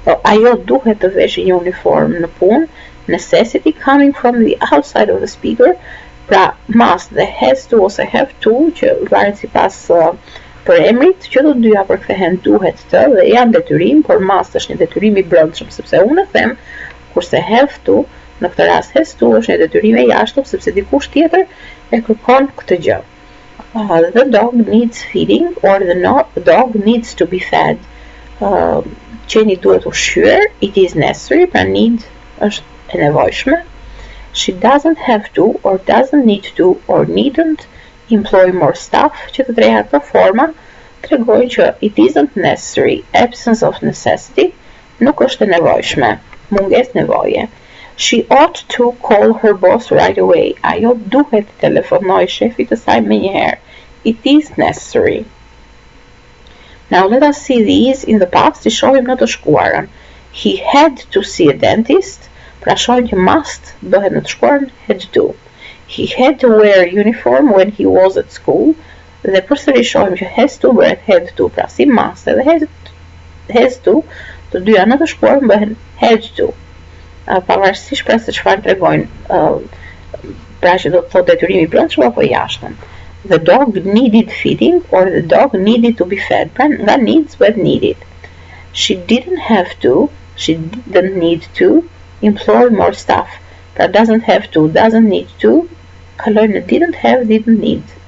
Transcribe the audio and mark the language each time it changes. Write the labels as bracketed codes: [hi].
[sq] Ajo duhet të veshë një uniform në punë. [en] Necessity coming from the outside of the speaker, [sq] pra must dhe has to ose have to, që varet sipas për emrit, që të dyja përkthehen duhet të dhe janë detyrim, por must është një detyrim i brendshëm, sepse unë e them, kurse have to, në këtë rast has to është një detyrim e jashtëm, sepse dikush tjetër e kërkon këtë gjë. [en] The dog needs feeding or the dog needs to be fed. [sq] Qeni duhet ushqyer, [en] it is necessary, [sq] pra need është e nevojshme. [en] She doesn't have to or doesn't need to or needn't employ more staff, [sq] që të treja këto forma tregojnë që [en] it isn't necessary, absence of necessity, [sq] nuk është e nevojshme, mungesë nevoje. [en] She ought to call her boss right away. [sq] Ajo duhet të telefonojë shefit të saj menjëherë. [en] It is necessary. Now let us see these in the past. [sq] I shohim në të shkuarën. [en] He had to see a dentist. [sq] Pra shohim që must bëhet në të shkuarën had to. [en] He had to wear uniform when he was at school. [sq] Dhe përsëri shohim që has to bëhet had to, pra si must edhe has to, të dyja në të shkuarën bëhen had to. Pavarësisht pra se çfarë tregojnë, pra që do të thotë detyrimi i brendshëm apo i jashtëm. [en] The dog needed feeding or the dog needed to be fed. [sq] Pra nga needs bëhet needed. [en] She didn't have to, she didn't need to employ more staff. [sq] Pra doesn't have to, doesn't need to, kalojnë në didn't have, didn't need.